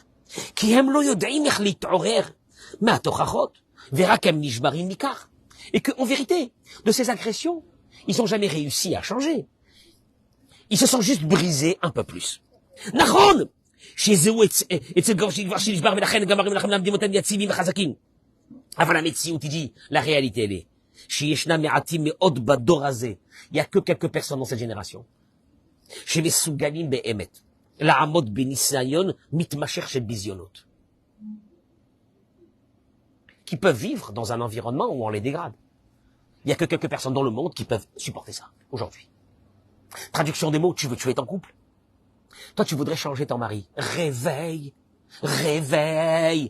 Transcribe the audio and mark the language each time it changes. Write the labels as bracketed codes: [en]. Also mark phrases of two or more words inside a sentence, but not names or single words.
[fr] Et que, en vérité, de ces agressions, ils n'ont jamais réussi à changer. Ils se sont juste brisés un peu plus. Nachon! La réalité, elle est, [he] שישנם מעטים מאוד בדור הזה. [fr] Il y a que quelques personnes dans cette génération. [he] שמסוגלים באמת לעמוד בניסיון מתמשך של ביזיונות. [fr] Qui peuvent vivre dans un environnement où on les dégrade. Il y a que quelques personnes dans le monde qui peuvent supporter ça, aujourd'hui. Traduction des mots, tu veux tuer ton couple? Toi, tu voudrais changer ton mari. Réveille, réveille.